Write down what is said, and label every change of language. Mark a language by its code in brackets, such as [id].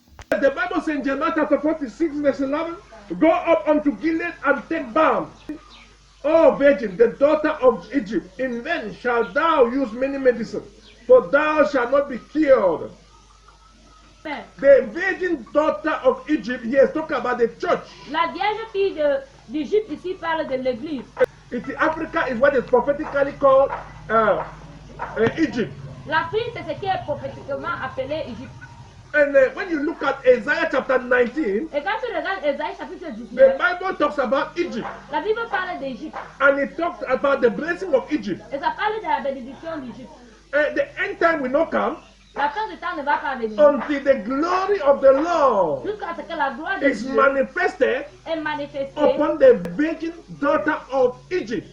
[en] The Bible says in Jeremiah chapter 46 verse 11, go up unto Gilead and take balm. O virgin, the daughter of Egypt, in vain shalt thou use many medicine, for thou shalt not be cured. Amen. The virgin daughter of Egypt, he is talking about the church. [fr] La vierge fille d'Égypte ici parle de l'église. [en] Africa is what is prophetically called Egypt. [fr] L'Afrique, c'est ce qui est prophétiquement appelé Égypte. [en] And when you look at Isaiah chapter 19, [fr] et quand tu regardes Isaïe chapitre 19, [en] the Bible talks about Egypt. [fr] La Bible parle d'Égypte. [en] And it talks about the blessing of Egypt. [fr] Et ça parle de la bénédiction d'Égypte. [en] The end time will not come [fr] la fin du temps ne va pas venir. [en] Until the glory of the Lord [fr] jusqu'à ce que la gloire de [en] is [fr] Dieu [en] manifested [fr] est manifestée [en] upon the virgin daughter of Egypt.